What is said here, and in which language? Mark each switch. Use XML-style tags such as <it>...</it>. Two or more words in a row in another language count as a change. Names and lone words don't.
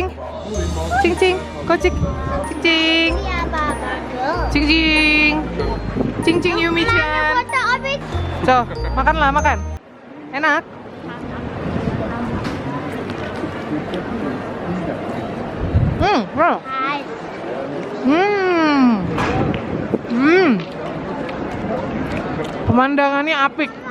<id>Cing cing. Kocik. Cing cing. Iya, Bapak. Cing cing. Cing cing Yumi-chan. Kota Obik. So, makanlah, makan. Enak. Bro. Hai. Pemandangannya apik.</id>